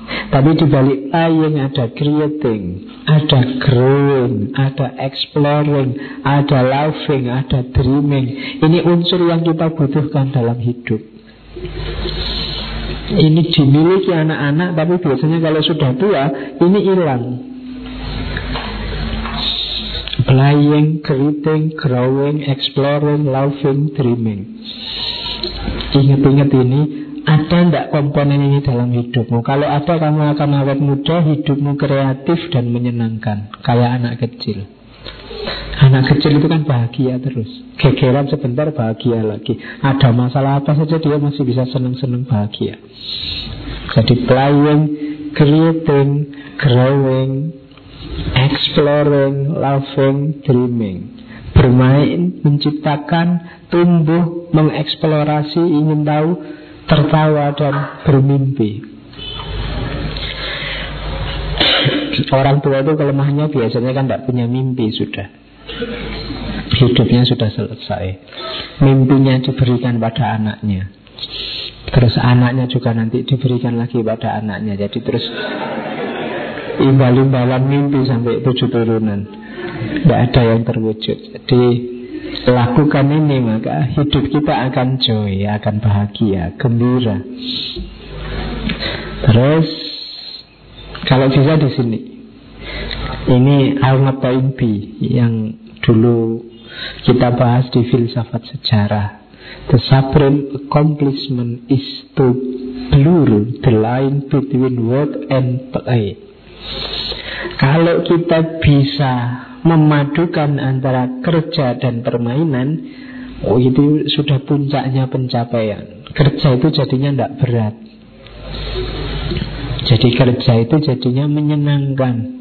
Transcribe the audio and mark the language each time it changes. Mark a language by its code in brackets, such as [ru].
[id] Tapi di balik playing ada creating, ada growing, ada exploring, ada loving, ada dreaming. Ini unsur yang kita butuhkan dalam hidup. Ini dimiliki anak-anak, tapi biasanya kalau sudah tua, ini hilang. [en] Playing, creating, growing, exploring, loving, dreaming. [id] Ingat-ingat ini, ada enggak komponen ini dalam hidupmu? Kalau ada, kamu akan awet muda, hidupmu kreatif dan menyenangkan. Kayak anak kecil. Anak kecil itu kan bahagia terus. Gegeran sebentar, bahagia lagi. Ada masalah apa saja, dia masih bisa senang-senang bahagia. Jadi [en] playing, creating, growing, exploring, loving, dreaming. [id] Bermain, menciptakan, tumbuh, mengeksplorasi, ingin tahu, tertawa dan bermimpi. Orang tua itu kelemahannya biasanya kan tidak punya mimpi sudah. Hidupnya sudah selesai. Mimpinya diberikan pada anaknya. Terus anaknya juga nanti diberikan lagi pada anaknya. Jadi terus imbal-imbalan mimpi sampai 7 turunan. Tidak ada yang terwujud. Jadi lakukan ini, maka hidup kita akan joy, akan bahagia, gembira. Terus kalau bisa di sini, ini alma taimpi yang dulu kita bahas di filsafat sejarah. [en] The supreme accomplishment is to blur the line between work and play. [id] Kalau kita bisa memadukan antara kerja dan permainan, oh itu sudah puncaknya pencapaian. Kerja itu jadinya tidak berat. Jadi kerja itu jadinya menyenangkan.